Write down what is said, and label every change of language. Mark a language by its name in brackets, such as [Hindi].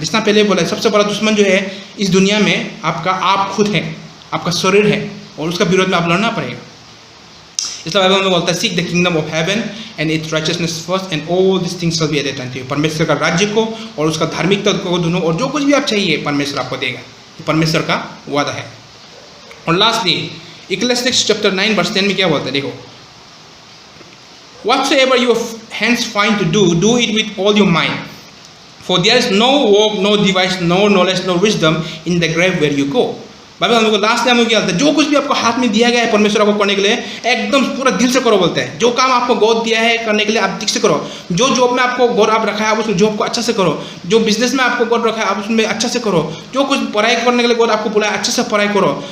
[Hindi] जितना पहले बोला है, सबसे बड़ा दुश्मन जो है इस दुनिया में आपका आप खुद है, आपका शरीर है, और उसका विरोध में आप लड़ना पड़ेगा। इसलिए बाइबल में बोलता है [English] Seek the kingdom of heaven and its righteousness first and all this things will be added unto you. [Hindi] परमेश्वर का राज्य को और उसका धार्मिकता को दोनों, और जो कुछ भी आप चाहिए परमेश्वर आपको देगा, परमेश्वर का वादा है। और लास्टली इक्लेसियास चैप्टर 9 वर्स 10 में क्या बोलता है, देखो [English] whatsoever your hands find to do it with all your mind, for there is no work, no device, no knowledge, no wisdom in the grave where you go। [Hindi] Bible हम लोग को last में क्या बोलता है, जो कुछ भी आपको हाथ में दिया गया है परमेश्वर आपको करने के लिए, एकदम पूरा दिल से करो बोलते हैं। जो काम आपको गॉड दिया है करने के लिए आप ठीक से करो। जो जॉब में आपको गॉड आप रखा है आप उस जॉब को अच्छा से करो। जो बिजनेस में आपको गॉड रखा है आप उसमें अच्छा से करो। जो कुछ पढ़ाई करने के लिए गॉड आपको बुलाया अच्छे से पढ़ाई करो।